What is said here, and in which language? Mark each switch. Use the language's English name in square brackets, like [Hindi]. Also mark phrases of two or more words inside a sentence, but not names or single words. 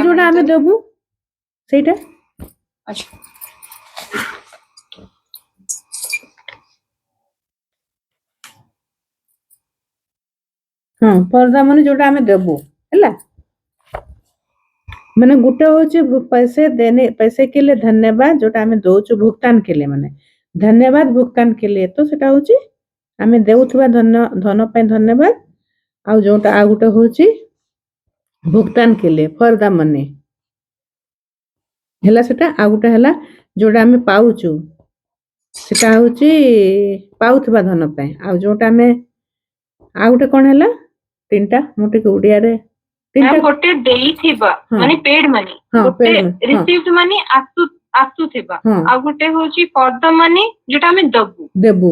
[Odia] ଯୋଉଟା ଆମେ ଦେବୁ ସେଇଟା। ଆଚ୍ଛା ହଁ [English] for the money [Odia] ଯୋଉଟା ଆମେ ଦେବୁ ହେଲା। ମାନେ ଗୋଟେ ହଉଛି [Hindi] पैसे के लिए धन्यवाद [Odia] जोटा ଆମେ ଦଉଛୁ ଭୁଗତାନ [Hindi] के लिए [Odia] ମାନେ ଧନ୍ୟବାଦ ଭୁଗତାନ [Hindi] के लिए [Odia] ତ ସେଟା ହଉଛି ଆମେ ଦେଉଥିବା ଧନ ପାଇଁ ଧନ୍ୟବାଦ, ଆଉ ଯୋଉଟା ଆଉ ଗୋଟେ ହଉଛି ଭୁଗତାନ [Hindi] के लिए [English] for the money [Odia] ହେଲା ସେଟା। ଆଉ ଗୋଟେ ହେଲା ଯୋଉଟା ଆମେ ପାଉଛୁ ସେଟା ହଉଛି ପାଉଥିବା ଧନ ପାଇଁ, ଆଉ ଯୋଉଟା ଆମେ ଆଉ ଗୋଟେ କଣ ହେଲା ତିନିଟା ମୁଁ ଟିକେ ଓଡିଆରେ ଗୋଟେ ଦେଇଥିବା ମାନେ [English] paid money, [Odia] ଗୋଟେ [English] received money [Odia] ଆସୁଥିବା, ଆଉ ଗୋଟେ ହଉଛି [English] for the money [Odia] ଯୋଉଟା ଆମେ ଦେବୁ।